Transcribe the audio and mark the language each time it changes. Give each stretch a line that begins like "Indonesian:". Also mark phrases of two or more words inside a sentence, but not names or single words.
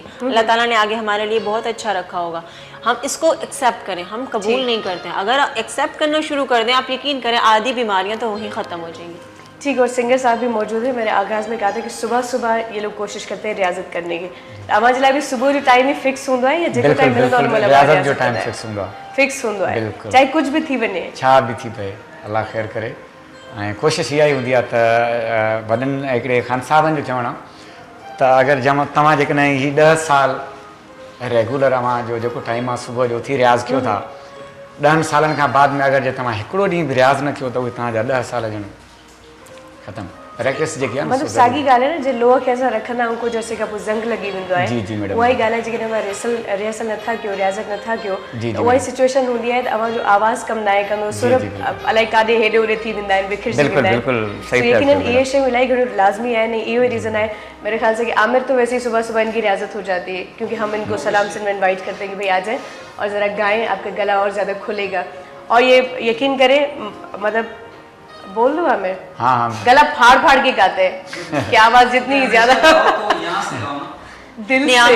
Urdu: اللہ تعالیٰ نے آگے ہمارے لیے بہت اچھا رکھا ہوگا، ہم اس کو ایکسیپٹ کریں. ہم قبول نہیں کرتے ہیں، اگر ایکسیپٹ کرنا شروع کر دیں آپ یقین کریں آدھی بیماریاں تو وہیں ختم ہو جائیں گی. ٹھیک، اور سنگر صاحب بھی موجود ہے۔ میں نے آغاز میں کہا تھا کہ صبح صبح یہ لوگ کوشش کرتے ہیں ریاضت کرنے کی.
Sindhi: अमा जिला भी सुबह जो टाइम ही फिक्स होंदा है या जेको टाइम मिलंदो उन मतलब रियाज़त जो टाइम फिक्स हूंदो आहे फिक्स चाहे कुछ भी थी वञे, छा भी थी पए, अल्लाह ख़ैर करे। ऐं कोशिशि इहा ई हूंदी आहे त वॾनि हिकिड़े ख़ान साहबनि जो चवणु आहे त अगरि तव्हां जेकॾहिं हीउ 10 साल रेगुलर अव्हां जो जेको टाइम आहे सुबुह जो उथी रियाज़ कयो था, 10 सालनि खां बाद में अगरि जे तव्हां हिकिड़ो ॾींहुं बि रियाज़ न कयो त उहे तव्हांजा 10 साल ॼण ख़तमु। प्रैक्टिस जेकी आहे न, मतलब साॻी ॻाल्हि आहे न, जे लोह खे असां रखंदा आहियूं को जैसे खां पोइ ज़ंग लॻी वेंदो आहे। जी जी मैडम, उहा ई ॻाल्हि आहे जेकॾहिं असां रिहर्सल नथा कयो, रियाज़त नथा कयो, जी, त उहा ई सिचुएशन हूंदी आहे त अव्हां जो आवाज़ कमु न आहे कंदो, सुर अलाए काॾे हेॾे होॾे थी वेंदा आहिनि, विखिरजी वेंदा आहिनि। बिल्कुल सही तो यकीनन इहे शयूं इलाही घणियूं लाज़मी आहिनि। इहो ई रीज़न आहे
Urdu: میرے خیال سے کہ عامر تو ویسے ہی صبح صبح ان کی ریاضت ہو جاتی ہے، کیونکہ ہم ان کو سلام سے انوائٹ کرتے ہیں کہ بھائی آ جائیں اور ذرا گائیں، آپ کا گلا اور زیادہ کھلے گا. اور یہ یقین کریں، مطلب بول دو عامر, ہاں گلا پھاڑ پھاڑ کے گاتے ہیں کہ آواز جتنی زیادہ دل سے